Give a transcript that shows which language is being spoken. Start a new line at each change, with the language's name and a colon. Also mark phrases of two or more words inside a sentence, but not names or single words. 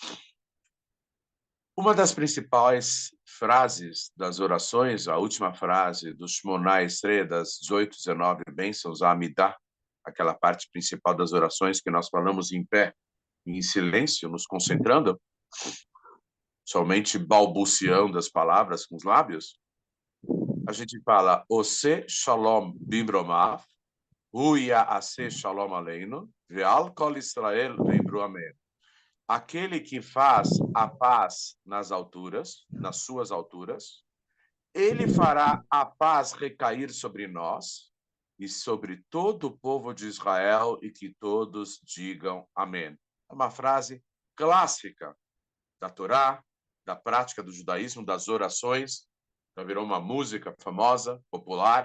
Portuguese: uma das principais frases das orações, a última frase do Shmonah Esrei, das 18, 19 bênçãos, a Amidah, aquela parte principal das orações que nós falamos em pé, em silêncio, nos concentrando, somente balbuciando as palavras com os lábios, a gente fala
Hebrew: עושה שלום במרומיו הוא יעשה שלום עלינו ועל כל ישראל ואמרו אמן.
Portuguese: Aquele que faz a paz nas alturas, nas suas alturas, ele fará a paz recair sobre nós e sobre todo o povo de Israel, e que todos digam amém. É uma frase clássica da Torá, da prática do judaísmo, das orações, já virou uma música famosa, popular.